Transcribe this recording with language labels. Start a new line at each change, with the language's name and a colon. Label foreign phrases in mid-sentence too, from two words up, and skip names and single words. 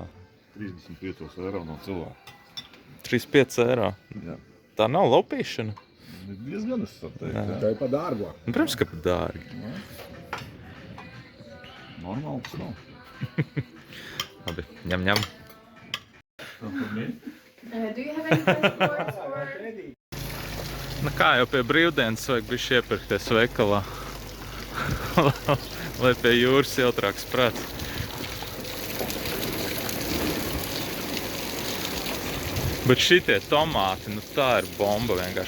Latvian: 35 eiro no cilvēka. 35 eiro? Jā. Tā nav laupīšana? Diezgan es teikt. Tā ir pa dārgo. Protams, ka pa dārgi. Normāli tas nav. Labi, ņem.
English: Do you have any passports or...
Latvian: Nu kā jau pie brīvdienas vajag bišķi iepirkties veikalā, lai pie jūras jautrāks prāts. Bet šitie tomāti, nu tā ir bomba vienkārši.